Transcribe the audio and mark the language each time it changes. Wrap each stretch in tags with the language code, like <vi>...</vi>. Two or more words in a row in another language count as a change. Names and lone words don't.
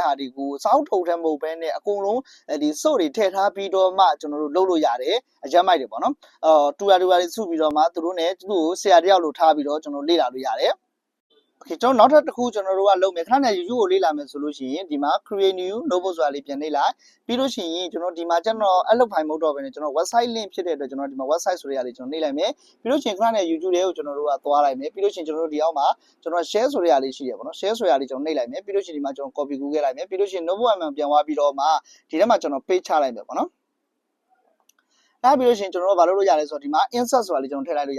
<my>ဟာတွေကိုစာအုပ်ထုတ်တယ်မဟုတ်ဘဲနဲ့အကုန်လုံးဒီဆို့တွေထည့်ထားပြီးတော့မှကျွန်တော်တို့လုပ်လို့ရတယ်အရမ်းမိုက်တယ်ပေါ့နော်တူရာတွေစုပြီးတော့မှသူတို့ ਨੇ သူ့ကိုဆရာတယောက်လိုထားပြီးတော့ကျွန်တော်လေ့လာလို့ရတယ်Okay ကျွန်တော်နောက်ထပ်တစ်ခုကျွန်တော်တို့ကလုပ်မယ်ခဏနဲ့ YouTube ကိုလေ့လာမယ်ဆိုလို့ရှိရင်ဒီမှာ</my> <en>create new notebook</en> <my>ဆိုတာလေးပြန်နှိပ်လိုက်ပြီးလို့ရှိရင်ကျွန်တော်ဒီမှာကျွန်တော်</my> <en>upload file</en> <my>မဟုတ်တော့ဘဲနဲ့ကျွန်တော်</my> <en>website link</en> <my>ဖြစ်တဲ့အတွက်ကျွန်တော်ဒီမှာ website ဆိုတဲ့ဟာ လေးကျွန်တော်နှိပ်လိုက်မယ်ပြီးလို့ရှိရင်ခဏနဲ့ YouTube လေးကိုကျွန်တော်တို့ကသွားလိုက်မယ်ပြီးလို့ရှိရင်ကျွန်တော်တို့ဒီအောက်မှာကျွန်တော် share ဆိုတဲ့ဟာလေးရှိရပါတော့ share ဆိုတဲ့ဟာလေးကျွန်တော်နှိပ်လိုက်မယ်ပြီးလို့ရှိရင်ဒီမှာကျွန်တော် copy ကူးခဲ့လိုက်မယ်ပြီးလို့ရှိရင် NotebookMM ပြန်သွားပြီးတော့မှဒီထဲမှာကျွန်တော် paste ချလိုက်မယ်ပေါ့နော်အဲ့ပြီးလို့ရှိရင်ကျွန်တော်တို့ဘာလုပ်လို့ရလဲဆိုတော့ဒီမှာ insert ဆိုတာလေးကျွန်တော်ထည့်လိုက်လို့ရ</my>